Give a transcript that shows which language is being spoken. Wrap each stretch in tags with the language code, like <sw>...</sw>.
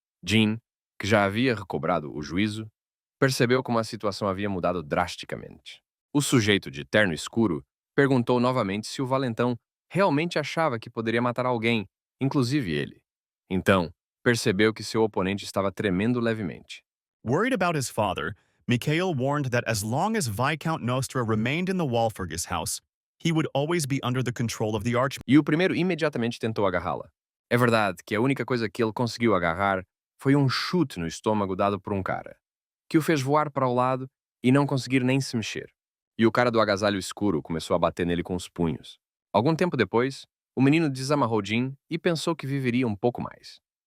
<pt>Jean, que já havia recobrado o juízo, percebeu como a situação havia mudado drasticamente. O sujeito de terno escuro perguntou novamente se o valentão realmente achava que poderia matar alguém, inclusive ele. Então, percebeu que seu oponente estava tremendo levemente.</pt> <en>Worried about his father, Mikhail warned that as long as Viscount Nostra remained in the Walpurgis house, he would always be under the control of the Archmage.</en> <pt>E o primeiro imediatamente tentou agarrá-la. É verdade que a única coisa que ele conseguiu agarrar foi um chute no estômago dado por um cara, que o fez voar para o lado e não conseguir nem se mexer. E o cara do agasalho escuro começou a bater nele com os punhos. Algum tempo depois, o menino desamarrou Jean e pensou que viveria um pouco mais.</pt>